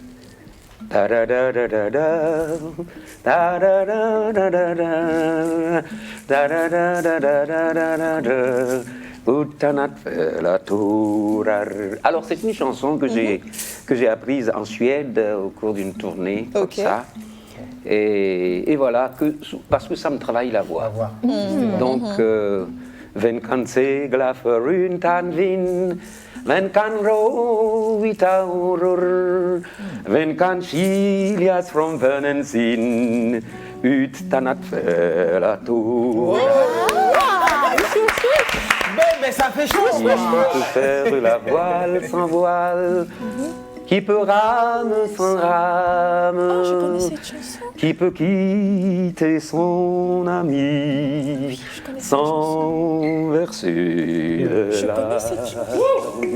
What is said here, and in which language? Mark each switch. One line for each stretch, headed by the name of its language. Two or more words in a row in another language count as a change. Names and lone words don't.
French: Alors, c'est une chanson que j'ai apprise en Suède au cours d'une tournée, comme ça. Et voilà, parce que ça me travaille la voix. Donc,
Swedish: Vem kan segla förutan vind, vem kan ro vita auror, vem kan skiljas från vännen sin, utan att fälla tår.
French: Mais ça fait chaud. Qui peut faire la voile sans voile, qui peut rame sans rame, qui peut quitter son ami sans verser de larmes.